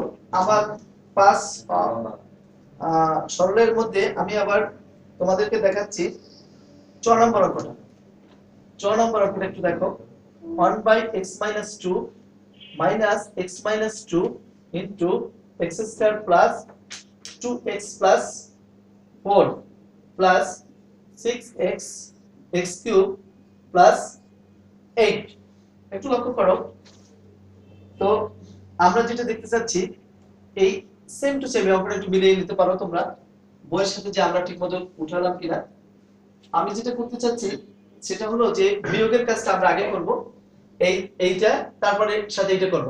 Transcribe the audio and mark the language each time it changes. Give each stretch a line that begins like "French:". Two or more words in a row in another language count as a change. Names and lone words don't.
Bangla: আবার 5 সরলের মধ্যে আমি আবার তোমাদেরকে দেখাচ্ছি 4 নম্বর অঙ্কটা।
English: 4
Bangla: নম্বর অঙ্কটা একটু দেখো।
English: 1/x - 2 minus x minus 2 into x square plus 2x plus 4 plus 6x x cube plus 8।
Bangla: একটু লক্ষ্য করো তো আমরা যেটা দেখতে চাচ্ছি এই
English: same to same
Bangla: অঙ্কটা একটু মিলিয়ে নিতে পারো তোমরা বইয়ের সাথে, যে আমরা ঠিকমতো উঠালাম কিনা। আমি যেটা করতে চাচ্ছি সেটা হলো যে বিয়োগের কাজটা আমরা আগে করব, এইটা তারপরে সাথে এটা করব।